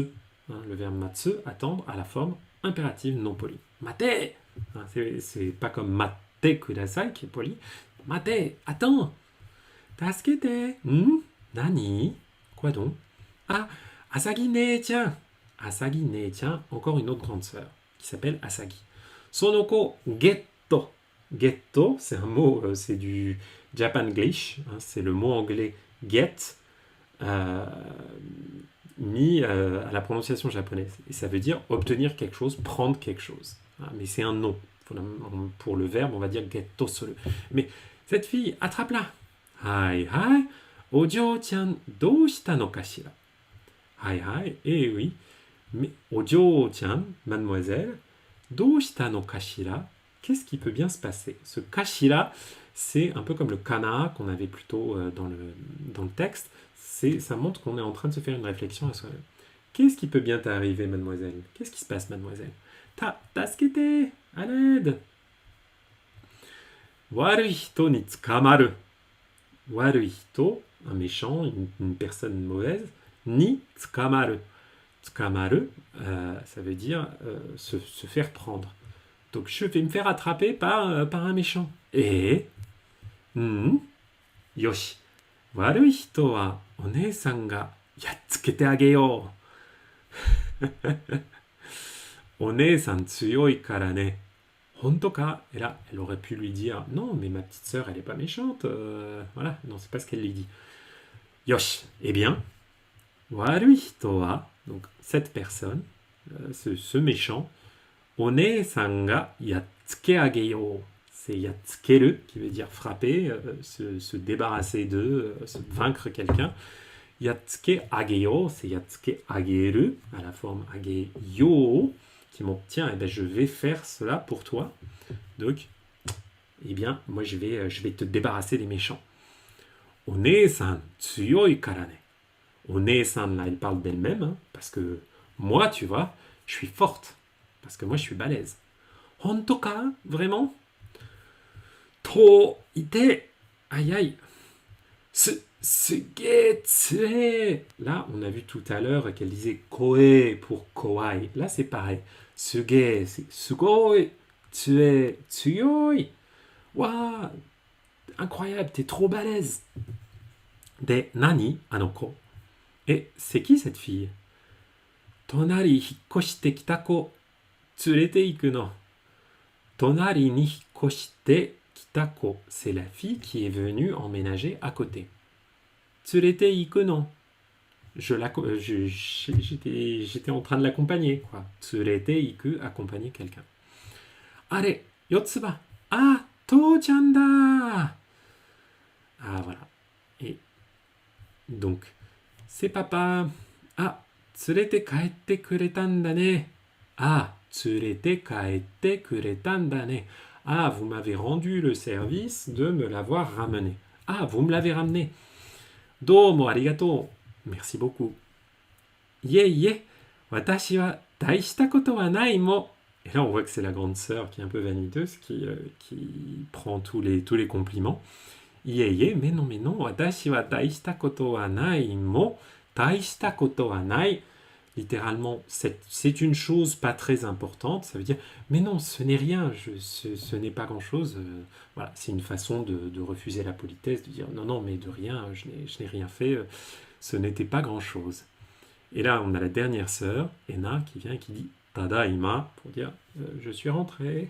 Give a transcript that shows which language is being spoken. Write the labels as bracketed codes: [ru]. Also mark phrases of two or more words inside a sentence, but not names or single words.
[fr] Hein, le verbe matsu, attendre, à la forme impérative non polie. Mate. Hein, c'est pas comme [ja] 待てください [fr] qui est poli. [ja] Mate, attends. Tasukete. [fr] Nani? Quoi donc? Asagi nee-chan. Asagi nee-chan, encore une autre grande sœur, qui s'appelle Asagi. [ja] その子ゲット. [fr] Getto, c'est un mot, c'est du Japanglish, hein, c'est le mot anglais get, mis à la prononciation japonaise. Et ça veut dire obtenir quelque chose, prendre quelque chose. Hein, mais c'est un nom. Pour le verbe, on va dire [ja] ゲットする. [fr] Mais cette fille, attrape-la. Hai. [ja] お嬢ちゃん、どうしたのかしら? [fr] Hai. Oui. Mais Ojo-chan, mademoiselle, [ja] どうしたのかしら? [fr] Qu'est-ce qui peut bien se passer? Ce kashira, c'est un peu comme le kana qu'on avait plutôt dans le texte. Ça montre qu'on est en train de se faire une réflexion à soi-même. Qu'est-ce qui peut bien t'arriver, mademoiselle? Qu'est-ce qui se passe, mademoiselle? Tasukete, à l'aide. [ja] 悪い人に捕まる. 悪い人, [fr] un méchant, une personne mauvaise, [ja] に捕まる. [fr] Tsukamaru, ça veut dire se faire prendre. Donc je vais me faire attraper par un méchant. [ja] よし。悪い人はお姉さんがやっつけてあげよう. お姉さん強いからね. ほんとか? [fr] Et là, elle aurait pu lui dire non, mais ma petite sœur, elle est pas méchante. Voilà, non, c'est pas ce qu'elle lui dit. Yoshi. Eh bien, [ja] 悪い人は, [fr] donc cette personne, ce méchant, [ja] お姉さんがやっつけあげよう. [fr] c'est yatsukeru, qui veut dire frapper, se débarrasser d'eux, vaincre quelqu'un. [ja] やっつけあげよ, [fr] c'est [ja] やっつけあげる, [fr] à la forme ageyo, qui montre, tiens, eh ben, je vais faire cela pour toi. Donc, eh bien, moi, je vais te débarrasser des méchants. [ja] お姉さん強いからね. [fr] One-san, là, elle parle d'elle-même, hein, parce que moi, tu vois, je suis forte. Parce que moi, je suis balèze. [ja] ほんとか? Vraiment? といて. [fr] Aïe aïe. [ja] すげぇ強ぇ. [fr] Là, on a vu tout à l'heure qu'elle disait koe pour kawaii. Là, c'est pareil. Suge, c'est sugoi. [ja] 強ぇ、強い. [fr] Waouh, incroyable, t'es trop balèze. [ja] で、なにあの子. [fr] Et c'est qui cette fille? [ja] 隣引っ越してきた子連れていくの. 隣に引っ越してきた子. [fr] C'est la fille qui est venue emménager à côté. [ja] 連れていくの. [fr] J'étais en train de l'accompagner, quoi. [ja] 連れていく, [fr] accompagner quelqu'un. Allez, [ja] Yotsuba. あ、とーちゃんだ. [fr] Ah, voilà. Et donc, c'est papa. [ja] あ、連れて帰ってくれたんだね. あ、連れて帰ってくれたんだね. [fr] Ah, vous m'avez rendu le service de me l'avoir ramené. Ah, vous me l'avez ramené. [ja] どうもありがとう. [fr] Merci beaucoup. [ja] いえ、わたしは大したことはないも. [fr] Et là, on voit que c'est la grande sœur qui est un peu vaniteuse, qui prend tous les compliments. Ie, mais non, [ja] わたしは大したことはないも. 大したことはない. [fr] Littéralement, c'est une chose pas très importante. Ça veut dire, mais non, ce n'est rien, ce n'est pas grand-chose. Voilà, c'est une façon de refuser la politesse, de dire, non, mais de rien, je n'ai rien fait, ce n'était pas grand-chose. Et là, on a la dernière sœur, Ena, qui vient et qui dit Tadaima, pour dire je suis rentré.